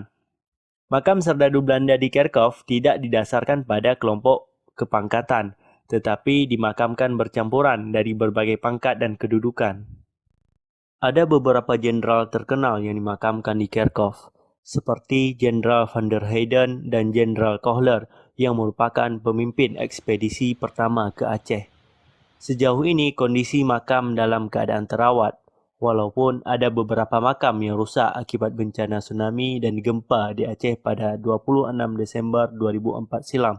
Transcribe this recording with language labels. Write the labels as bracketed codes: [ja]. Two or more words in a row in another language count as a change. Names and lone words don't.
[id] Makam serdadu Belanda di Kerkhof tidak didasarkan pada kelompok kepangkatan, tetapi dimakamkan bercampuran dari berbagai pangkat dan kedudukan. Ada beberapa jenderal terkenal yang dimakamkan di Kerkhof, seperti Jenderal van der Heyden dan Jenderal Kohler yang merupakan pemimpin ekspedisi pertama ke Aceh. Sejauh ini kondisi makam dalam keadaan terawat, walaupun ada beberapa makam yang rusak akibat bencana tsunami dan gempa di Aceh pada 26 Desember 2004 silam.